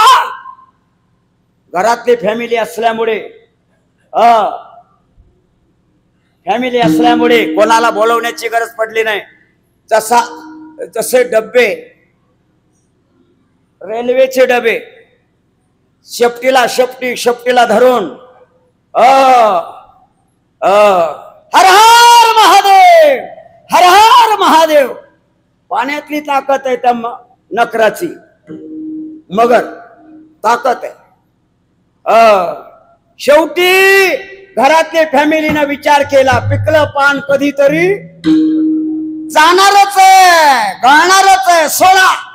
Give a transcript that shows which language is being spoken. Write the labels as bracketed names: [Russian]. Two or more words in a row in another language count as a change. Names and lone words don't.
[Marathi] घरातली फॅमिली असल्यामुळे कोणाला बोलवण्याची गरज पडली नाही. जसे डब्बे, रेल्वेचे डबे, शेपटीला धरून हर हर महादेव, हर हर महादेव. पाण्यातली ताकद आहे त्या नकराची, मगर ताकद आहे. शेवटी घरातले फॅमिलीने विचार केला, पिकलं पान कधीतरी जाणारच आहे, गळणारच आहे, सोडा.